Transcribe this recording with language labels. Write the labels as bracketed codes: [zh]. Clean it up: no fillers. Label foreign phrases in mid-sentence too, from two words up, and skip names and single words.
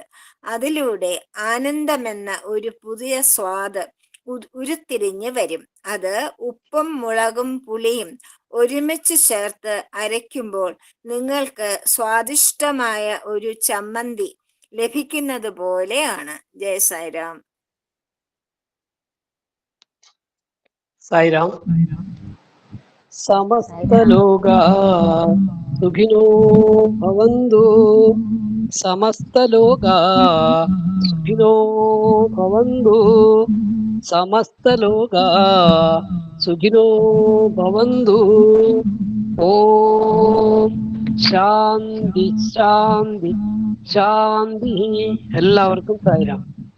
[ml] അതിലൂടെ ആനന്ദമെന്ന ഒരു പുതിയ സ്വാദ് ഉരുത്തിരിഞ്ഞ് വരും. അത് ഉപ്പും മുളകും പുളിയും ഒരുമിച്ച് ചേർത്ത് അരയ്ക്കുമ്പോൾ നിങ്ങൾക്ക് സ്വാദിഷ്ടമായ ഒരു ചമ്മന്തി ലഭിക്കുന്നത് പോലെയാണ്. ജയ സായിരാം. साईराम. [sa] समस्त लोगा सुखिनो भवन्तु. समस्त लोगा सुखिनो भवन्तु. समस्त लोगा സുഖിനോ ഭവന്തു. ഓം ശാന്തി ശാന്തി ശാന്തി. [ml] എല്ലാവർക്കും സായിരാം.